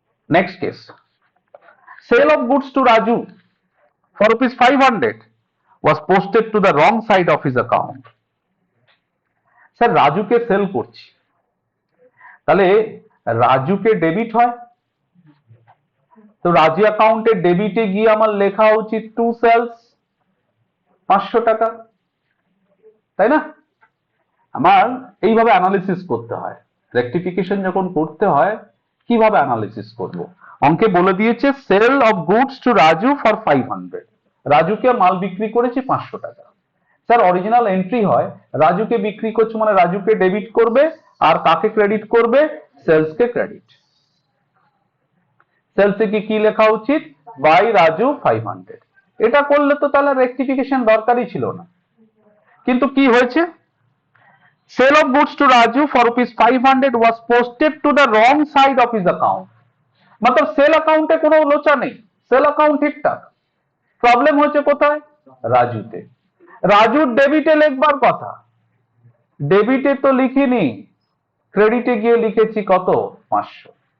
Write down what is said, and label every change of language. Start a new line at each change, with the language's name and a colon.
English: Next case, sale of goods to Raju for rupees 500 was posted to the wrong side of his account।
Bangla: Sir রাজুকে sell করছি, তাহলে রাজুকে debit হয়, তো রাজু অ্যাকাউন্টে ডেবিটে গিয়ে আমার লেখা উচিত টু সেলস 500 টাকা, তাই না? আমার এইভাবে অ্যানালিসিস করতে হয়। রেকটিফিকেশন যখন করতে হয় কিভাবে অ্যানালিসিস করব? অঙ্কে বলে দিয়েছে
English: sale of goods to Raju for 500,
Bangla: রাজুকে মাল বিক্রি করেছি 500 টাকা। স্যার অরিজিনাল এন্ট্রি হয় রাজুকে বিক্রি করছে মানে রাজুকে ডেবিট করবে, আর কাকে ক্রেডিট করবে? সেলসকে ক্রেডিট। সেলসে কি লেখা উচিত? বাই রাজু 500। এটা করলে তো তাহলে রেকটিফিকেশন দরকারই ছিল না। কিন্তু কি হয়েছে?
English: Sale of goods to Raju for rupees 500 was posted to the wrong side of his account.
Hindi: मतलब
Bangla: সেল অ্যাকাউন্টে কোনো লোচা নেই, সেল অ্যাকাউন্ট ঠিকঠাক, প্রবলেম হচ্ছে কোথায়? রাজুতে। রাজুর ডেবিটে লিখবার কথা, ডেবিটে তো লিখিনি, ক্রেডিটে গিয়ে লিখেছি কত? 500।